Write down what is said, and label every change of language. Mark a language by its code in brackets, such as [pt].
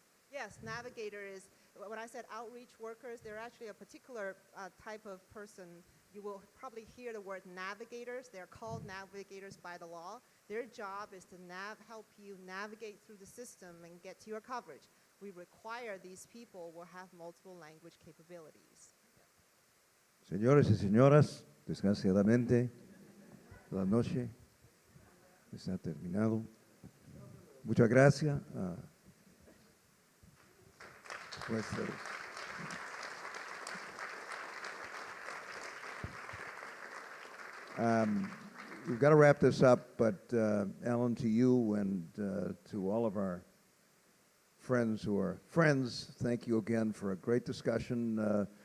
[en] Yes, navigator is, when I said outreach workers, they're actually a particular type of person. You will probably hear the word navigators. They're called navigators by the law. Their job is to help you navigate through the system and get to your coverage. we require these people will have multiple language capabilities. [es] Señores y señoras, desgraciadamente, la noche está terminado. Muchas gracias. [en] Pues, we've got to wrap this up, but Alan, to you and to all of our friends who are friends, thank you again for a great discussion.